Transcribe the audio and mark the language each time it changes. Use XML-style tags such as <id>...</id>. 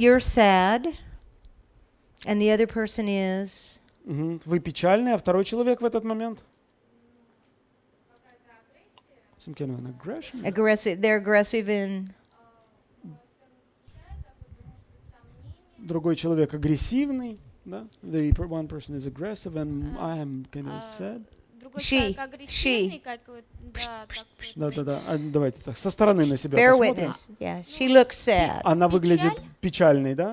<en>You're sad, and the other person is.</en> <ru>Вы печальный, а второй человек в этот момент?</ru> <en>Some kind of an aggression. Aggressive. They're aggressive in.</en> <ru>Другой человек агрессивный, да? One person is aggressive and I am kind of sad. Другой</ru> <en>She.</en> <ru>человек агрессивный, как вот, да, так вот. Да. Давайте так, со стороны на себя</ru> <en>Fair</en> <ru>посмотрим.</ru> <en>witness. Yeah. She looks sad.</en> <ru>Она выглядит печальной, да?</ru>